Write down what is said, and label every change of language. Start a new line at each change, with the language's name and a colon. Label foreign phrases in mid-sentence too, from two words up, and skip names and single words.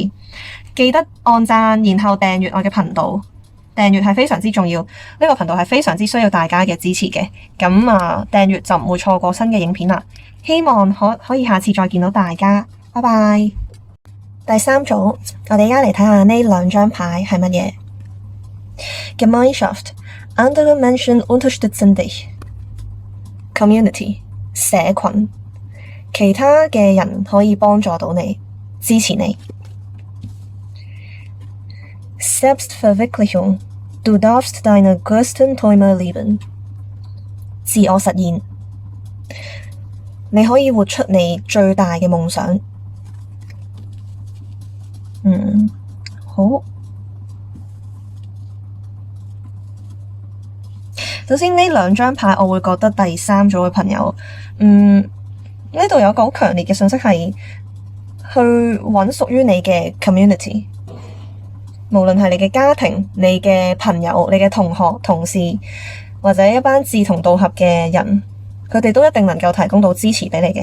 Cantonese: 記得按讚，然後訂閱我嘅頻道，訂閱係非常之重要，呢個頻道係非常之需要大家嘅支持嘅。咁訂閱就唔會錯過新嘅影片啦。希望可以下次再見到大家，拜拜。第三組，我哋而家嚟睇下呢兩張牌係乜嘢。
German: Gemeinschaft, andere Menschen unterstützen dich。
Cantonese: Community，社群，其他嘅人可以幫助到你，支持你。
German: Selbstverwirklichung, du darfst deine größten Träume leben。
Cantonese: 自我實現，你可以活出你最大嘅夢想。好。首先呢兩張牌，我會覺得第三組嘅朋友，呢度有個好強烈嘅信息係去揾屬於你嘅 community， 無論係你嘅家庭、你嘅朋友、你嘅同學、同事，或者一班志同道合嘅人，佢哋都一定能夠提供到支持俾你嘅。